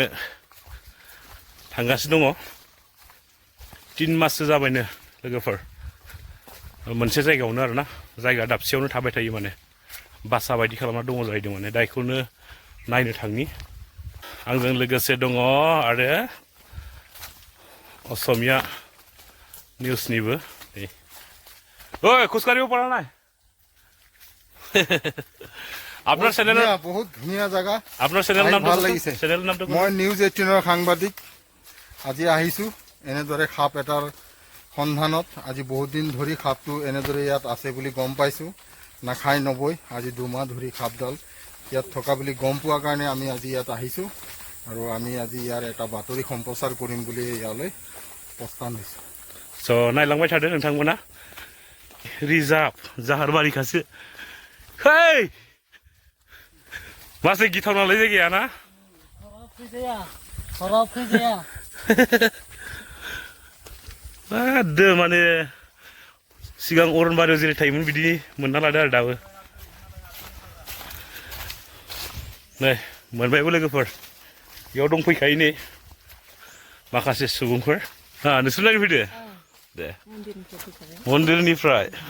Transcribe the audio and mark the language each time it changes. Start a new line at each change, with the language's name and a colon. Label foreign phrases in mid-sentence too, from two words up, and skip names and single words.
Bodo: थांगासिनो दङ 3 माससो जाबायनो लोगोफोर मोनसे जायगायावनो आरोना जायगा दाबसेयावनो थाबाय थायो माने बासा बायदि खालामना दङ जाहैदों माने दा बेखौनो नायनो थांनि आंजों लोगोसे दङ आरो असमिया निउसनिबो ओइ खुसकारिबो पड़ा
Assamese: নাই আপনার চ্যানেল বহুত ধুনিয়া জায়গা আপনার চ্যানেল নাম ভাল লাগিছে চ্যানেল নামটো মই নিউজ 18 ৰ সাংবাদিক আজি আহিছো এনেদৰে খাপ এটাৰ সন্ধানত আজি বহুত দিন ধৰি খাপটো এনেদৰে ইয়াত আছে বুলি গম পাইছো নাখাই নবই আজি 2 মাহ ধৰি খাপডাল ইয়াত থকা বুলি গম পোৱা কাৰণে আমি আজি ইয়াত আহিছো আৰু আমি আজি ইয়াৰ এটা বাতৰি সম্প্ৰচাৰ কৰিম বুলি ইয়ালৈ প্ৰস্থান হৈছো
Bodo: स' नायलांबाय थादो नोंथांमोना रिजार्भ जाहारबारि खासो है मासे गिथावनालाय जायगाया ना माने सिगां अरनबारियाव जेरै थायोमोन बिदि मोनना लादो आरो दाबो नै मोनबायबो लोगोफोर बेयाव दंफैखायो नै माखासे सुबुंफोर नोंसोर नायनो फैदो दे मन्दिरनिफ्राय